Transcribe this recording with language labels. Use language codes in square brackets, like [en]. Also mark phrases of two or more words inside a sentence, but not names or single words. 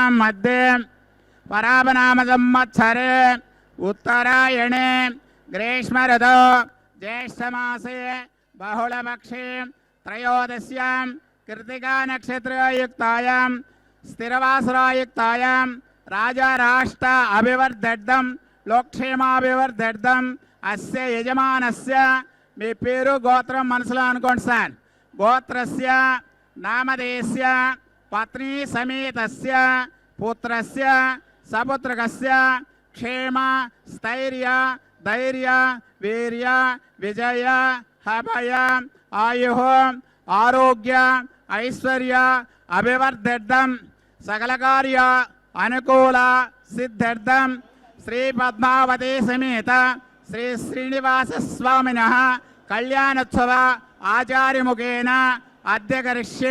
[sa] मध्ये पराभनाम संवत्सरे उत्तरायणे ग्रीष्मऋतौ ज्येष्ठमासे बहुलपक्षे त्रयोदश्यां कृत्तिका नक्षत्रयुक्तायां स्थिरवासरायुक्तायां राजा राष्ट्र अभिवर्धर्थं लोकक्षेमाभिवर्धर्थं अस्य यजमानस्य [te] మీ పేరు గోత్రం మనసులో అనుకోండి సార్. [sa] గోత్రస్య నామధేయస్య పత్ని సమేతస్య పుత్రస్య సపుత్రకస్య క్షేమ స్థైర్య ధైర్య వీర్య విజయ అభయ ఆయు ఆరోగ్య ఐశ్వర్య అభివర్ధర్థం సకల కార్య అనుకూల సిద్ధార్థం శ్రీ పద్మావతి సమేత శ్రీ శ్రీనివాస స్వామినః కళ్యాణోత్సవ ఆచార్యముఖేన అద్య కరిష్యే.